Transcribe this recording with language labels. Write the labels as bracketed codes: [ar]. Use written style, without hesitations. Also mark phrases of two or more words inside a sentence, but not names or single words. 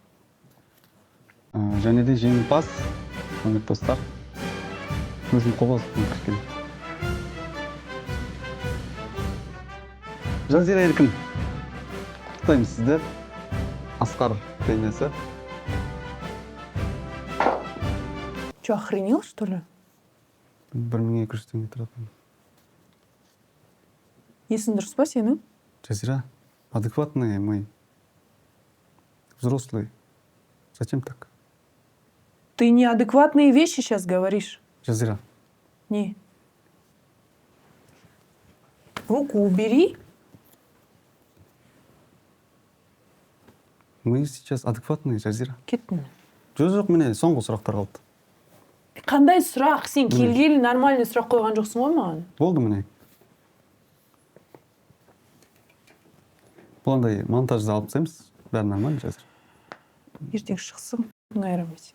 [kk] Және де жеңімпаз, құрметті достар, өзім қобалжып кішкене. Жазира Еркін. Құттықтаймын сізді. Асқар премиясы. [ru] Че, охренел, что ли? [kk] 1200 теңге тұратын. Есің дұрыс па сенің? [ru] Жазира, адекватный мы. Взрослый. Зачем так? Ты неадекватные вещи сейчас говоришь. Жазира. Не. Руку убери. Мы сейчас адекватные, Жазира. [kk] Кеттің. Жоқ, міне соңғы сұрақтар қалды. Қандай сұрақ? Сен келгелі нормальный сұрақ қойған жоқсың ғой маған? Болды міне. Бұл андай монтажды алып тастаймыз. Бәрі нормально, Жазира. Ертең шықсын, қайрамайсың.